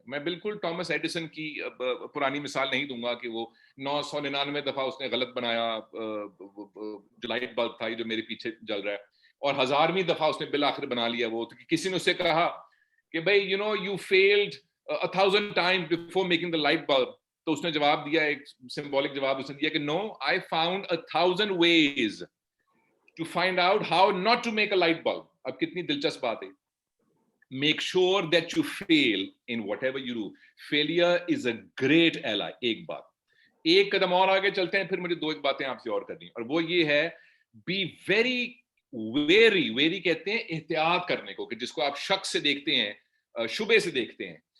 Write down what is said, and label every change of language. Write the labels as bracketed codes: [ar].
[ur] میں بالکل Thomas Edison کی پرانی مثال نہیں دوں گا کہ وہ 999 دفعہ اس نے غلط بنایا جو لائٹ بلب تھا جو میرے پیچھے جل رہا ہے، اور 1000ویں دفعہ اس نے بالآخر بنا لیا وہ. تو کسی نے اس سے کہا کہ بھائی [en] you failed 1000 times before making the light bulb. [ur] تو اس نے جواب دیا، ایک سمبولک جواب اس نے دیا کہ [en] no, I found 1000 ways to find out how not to make a light bulb. [ur] اب کتنی دلچسپ بات ہے. [en] Make sure that you fail in whatever you do. Failure is a great ally. [ur] ایک قدم اور آگے چلتے ہیں، پھر مجھے 2 باتیں آپ سے اور کرنی، اور وہ یہ ہے [en] be very wary [ur] کہتے ہیں احتیاط کرنے کو، کہ جس کو آپ شک سے دیکھتے ہیں، شبے سے دیکھتے ہیں.